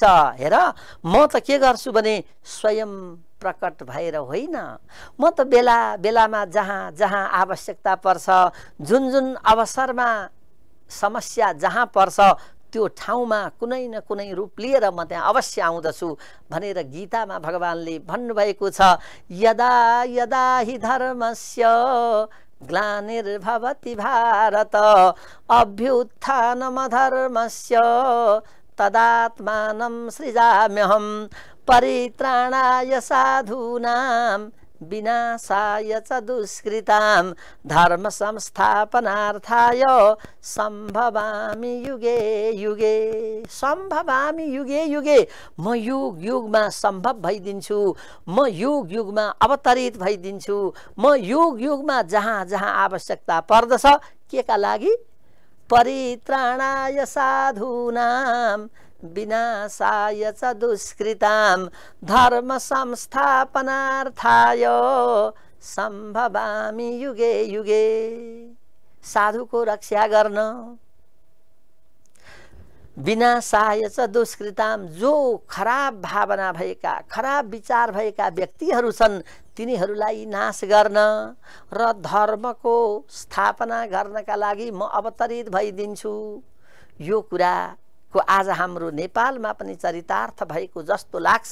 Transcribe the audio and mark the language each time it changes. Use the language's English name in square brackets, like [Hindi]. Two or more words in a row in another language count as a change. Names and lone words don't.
[Nepali] हेर, म त के गर्छु भने स्वयं प्रकट भएर होइन, म त बेला बेलामा जहाँ जहाँ आवश्यकता पर्छ, जुन जुन अवसरमा समस्या जहाँ पर्छ त्यो ठाउँमा कुनै न कुनै रूप लिएर म त्यहाँ अवश्य आउँदछु भनेर गीतामा भगवानले भन्नुभएको छ। [Sanskrit] यदा यदा हि धर्मस्य ग्लानिर्भवति भारत अभ्युत्थानमधर्मस्य तदात्मानं सृजाम्यहं परित्राणाय साधूनां विनाशाय च दुष्कृतां धर्म संस्थापनार्थाय सम्भवामि युगे युगे। सम्भवामि युगे युगे, [Nepali] म युग युगमा सम्भव भइदिन्छु, म युग युगमा अवतरित भइदिन्छु, म युग युगमा जहाँ जहाँ आवश्यकता पर्दछ के का लागि? [Sanskrit] परित्राणाय साधूनां विनाशाय च दुष्कृतां धर्म संस्थापनार्थाय सम्भवामि युगे युगे। [Nepali] साधुको रक्षा गर्न, [Sanskrit] विनाशाय च दुष्कृतां, [Nepali] जो खराब भावना भएका खराब विचार भएका व्यक्तिहरू छन् तिनीहरूलाई नाश गर्न र धर्मको स्थापना गर्नका लागि म अवतरित भइदिन्छु। यो कुरा को आज हाम्रो नेपालमा पनि चरितार्थ भएको जस्तो लाग्छ।